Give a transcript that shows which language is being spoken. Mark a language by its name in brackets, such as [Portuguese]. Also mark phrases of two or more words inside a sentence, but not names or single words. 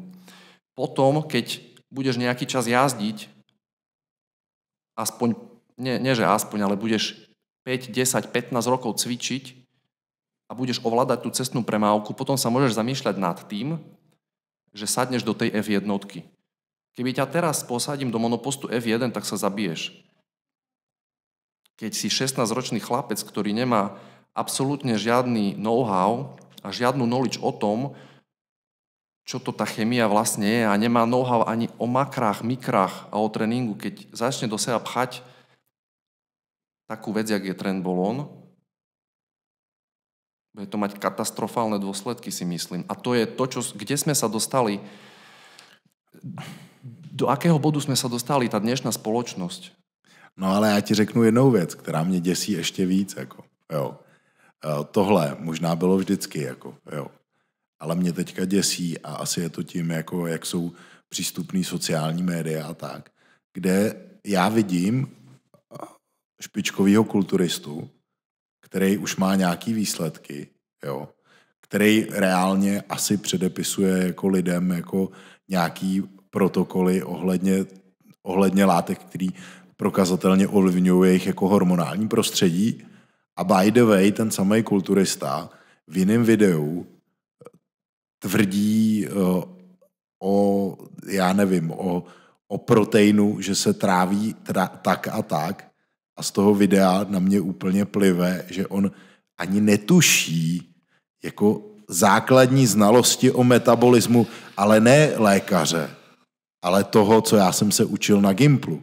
[Slovak] Potom, keď budeš nejaký čas jazdiť, aspoň, nie že aspoň, ale budeš 5, 10, 15 rokov cvičiť, a budeš ovládať tú cestnú premávku, potom sa môžeš zamýšľať nad tým, že sadneš do tej F1. Keby ťa teraz posadím do monopostu F1, tak sa zabiješ. Keď si 16-ročný chlapec, ktorý nemá absolútne žiadny know-how a žiadnu knowledge o tom, čo to tá chemia vlastne je a nemá know-how ani o makrách, mikrách a o tréningu, keď začne do seba pchať takú vec, jak je Trenbolone, bude to mať katastrofálne dôsledky, si myslím. A to je to, kde sme sa dostali, do akého bodu sme sa dostali, tá dnešná spoločnosť. [Czech] No ale já ti řeknu jednou věc, která mě děsí ještě víc. Jako, jo. Tohle možná bylo vždycky, jako, jo. Ale mě teďka děsí a asi je to tím, jako, jak jsou přístupný sociální média a tak, kde já vidím špičkovýho kulturistu, který už má nějaký výsledky, jo, který reálně asi předepisuje jako lidem jako nějaký protokoly ohledně látek, který prokazatelně ovlivňují jejich jako hormonální prostředí A [English] by the way, [Czech] ten samý kulturista v jiném videu tvrdí o proteinu, že se tráví tak a tak a z toho videa na mě úplně plive, že on ani netuší jako základní znalosti o metabolismu, ale ne lékaře, ale toho, co já jsem se učil na Gimplu.